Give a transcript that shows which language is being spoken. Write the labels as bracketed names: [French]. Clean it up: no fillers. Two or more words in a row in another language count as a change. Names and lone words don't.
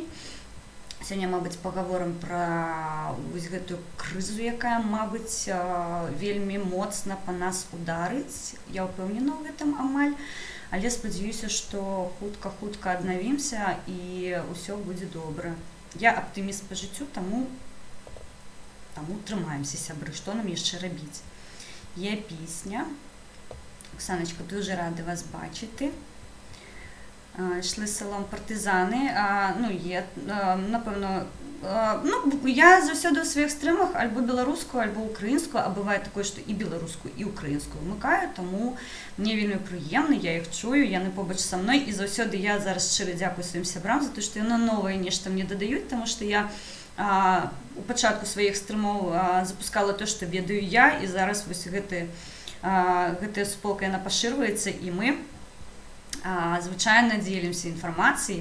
[Belarusian] Сёння, мабыць, пагаворым пра вось гэтую крызу, якая, мабыць, вельмі моцна па нас ударыць. Я ўпэўнена ў гэтым амаль. Але спадзяюся, што хутка аднавімся і ўсё будзе добра. Я аптыміст па жыццю, таму трымаемся, сябры, што нам яшчэ рабіць. [Ukrainian] Є пісня. Оксаночка, дуже рада вас бачити. Йшли селом партизани. [Belarusian] Напевно, я заўсёды ў сваіх стрымах альбо беларускую, альбо украінскую, а бывае такое, што і беларускую, і украінскую вмыкаю, таму мне вельмі прыемна, я іх чую, яны побач са мной, і заўсёды я зараз шчыра дзякую сваім сябрам за то, што яны новае нешта мне дадаюць, таму што я у пачатку сваіх стрымаў запускала то, што ведаю я, і зараз вось гэтая суполка, яна пашырваецца, і мы звычайна дзелімся інфармацыяй.